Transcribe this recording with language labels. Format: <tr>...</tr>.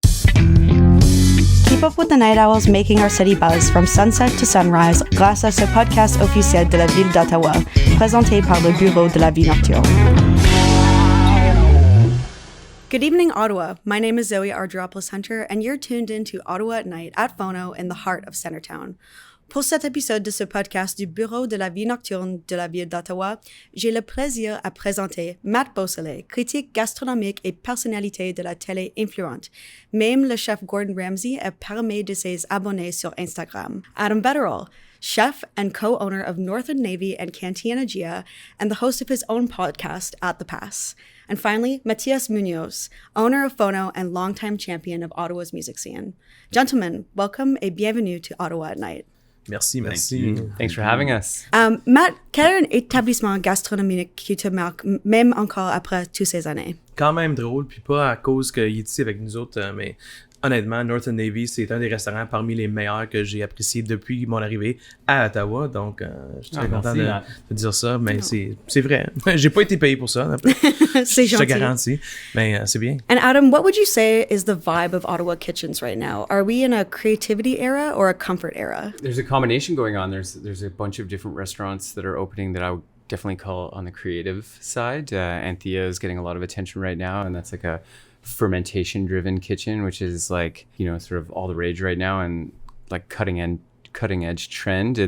<en>up with the night owls making our city buzz from sunset to sunrise</en> <fr>grâce à ce podcast officiel de la ville d'Ottawa, présenté par le Bureau de la vie nocturne.</fr> <en>Good evening, Ottawa. My name is Zoe Argyropoulos-Hunter, and you're tuned in to Ottawa at Night at FONO in the heart of Centretown.</en> <fr>Pour cet épisode de ce podcast du Bureau de la vie nocturne de la ville d'Ottawa, j'ai le plaisir à présenter Matt Beausoleil, critique gastronomique et personnalité de la télé influente. Même le chef Gordon Ramsay est parmi de ses abonnés sur Instagram.</fr> <en>Adam Vettorel, chef and co-owner of Northern Navy and Cantina, and the host of his own podcast, At the Pass. And finally, Matías Muñoz, owner of FONO and longtime champion of Ottawa's music scene. Gentlemen, welcome</en> <fr>et bienvenue</fr> <en>to Ottawa at Night.</en> <fr>Merci.</fr> <en>Thanks for having us.</en> <fr>Matt, quel établissement gastronomique qui te marque, même encore après toutes ces années? Quand même drôle, puis pas à cause qu'il est ici avec nous autres, mais honnêtement, Northern Navy, c'est un des restaurants parmi les meilleurs que j'ai apprécié depuis mon arrivée à Ottawa. Donc, je suis très content de dire ça, mais c'est vrai. J'ai pas été payé pour ça. C'est gentil. Je te garantis, mais c'est bien.</fr> <en>And Adam, what would you say is the vibe of Ottawa kitchens right now? Are we in a creativity era or a comfort era? There's a combination going on. There's a bunch of different restaurants that are opening that I would definitely call on the creative side. Anthea is getting a lot of attention right now, and that's like a fermentation driven kitchen, which is like, you know, sort of all the rage right now and like cutting edge trend.</en>